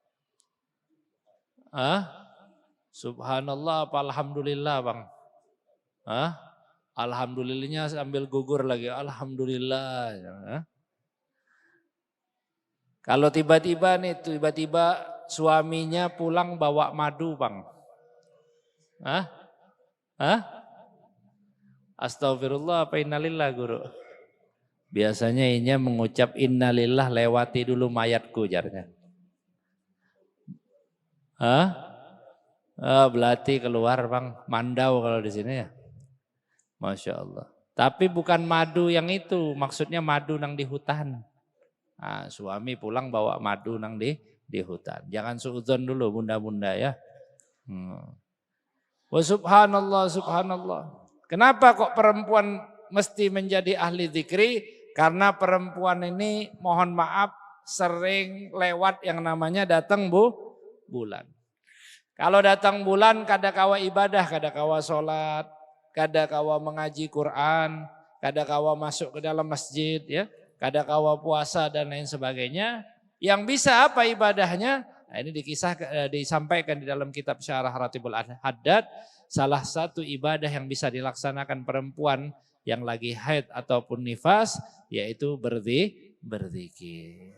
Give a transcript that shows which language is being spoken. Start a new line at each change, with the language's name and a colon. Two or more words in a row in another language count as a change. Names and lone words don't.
Indonesian: Subhanallah apa alhamdulillah, Bang? Alhamdulillahnya sambil gugur lagi, alhamdulillah. Kalau tiba-tiba suaminya pulang bawa madu, Bang. Astagfirullah apa innalillah, Guru?
Banjar: Biasanya inya mengucap innalillah lewati dulu mayatku jarnya.
Indonesian: Belati keluar, Bang, mandau kalau di sini ya.
Arabic: Masya Allah.
Indonesian: Tapi bukan madu yang itu, maksudnya madu nang di hutan. Nah, suami pulang bawa madu nang di hutan. Jangan suudzon dulu bunda-bunda ya.
Arabic: Wa subhanallah.
Indonesian: Kenapa kok perempuan mesti menjadi ahli zikri? Karena perempuan ini mohon maaf sering lewat yang namanya datang bulan.
Banjar: Kalau datang bulan kadakawa ibadah, kadakawa sholat, kadakawa mengaji Quran, kadakawa masuk ke dalam masjid, ya, kadakawa puasa dan lain sebagainya.
Indonesian: Yang bisa apa ibadahnya? Nah, ini disampaikan di dalam kitab Syarah Ratibul Haddad. Salah satu ibadah yang bisa dilaksanakan perempuan yang lagi haid ataupun nifas yaitu berzikir.